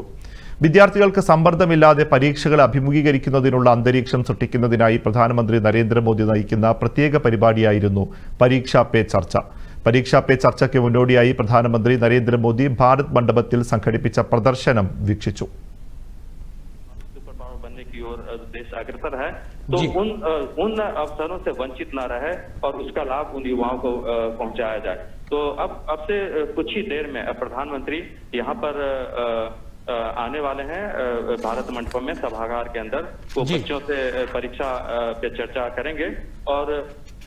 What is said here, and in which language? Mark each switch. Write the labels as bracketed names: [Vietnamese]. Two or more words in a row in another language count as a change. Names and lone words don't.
[Malayalam] വിദ്യാർത്ഥികൾക്ക് സമ്മർദ്ദമില്ലാതെ പരീക്ഷകൾ അഭിമുഖീകരിക്കുന്നതിനുള്ള അന്തരീക്ഷം സൃഷ്ടിക്കുന്നതിനായി പ്രധാനമന്ത്രി നരേന്ദ്രമോദി നയിക്കുന്ന പ്രത്യേക പരിപാടിയായിരുന്നു പരീക്ഷാ പേ ചർച്ച. പരീക്ഷാ പേ ചർച്ചയ്ക്ക് മുന്നോടിയായി പ്രധാനമന്ത്രി നരേന്ദ്രമോദി ഭാരത് മണ്ഡപത്തിൽ സംഘടിപ്പിച്ച പ്രദർശനം വീക്ഷിച്ചു. [Hindi] बनने की ओर देश अग्रसर है, तो उन अवसरों से वंचित न रहे और उसका लाभ उन युवाओं को पहुंचाया जाए। तो अब से कुछ ही देर में प्रधानमंत्री यहाँ पर आने वाले हैं भारत मंडपम में सभागार के अंदर, वो बच्चों से परीक्षा पे चर्चा करेंगे और